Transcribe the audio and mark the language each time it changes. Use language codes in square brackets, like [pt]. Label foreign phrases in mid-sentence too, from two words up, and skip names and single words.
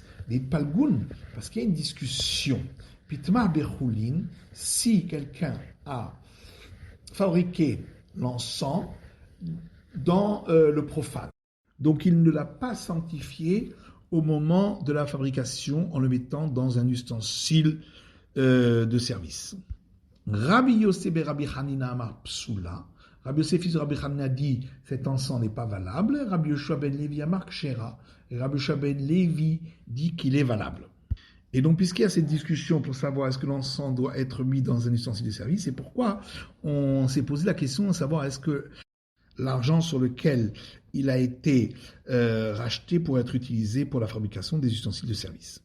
[fr] Des palgoun, parce qu'il y a une discussion. [he] פיטמה בחולין, [fr] si quelqu'un a fabriqué l'encens dans le profane, donc il ne l'a pas sanctifié au moment de la fabrication en le mettant dans un ustensile de service. [he] Rabbi Yossé be Rabbi Hanina אמר פסולה. [fr] Rabbi Yossé fils de Rabbi Hanina dit cet encens n'est pas valable. [he] Rabbi Yoshua ben Levi אמר כשרה. [fr] Et Rabbi Yoshua ben Levi dit qu'il est valable. Et donc, puisqu'il y a cette discussion pour savoir est-ce que l'encens doit être mis dans un ustensile de service, c'est pourquoi on s'est posé la question de savoir est-ce que l'argent sur lequel il a été racheté pour être utilisé pour la fabrication des ustensiles de service.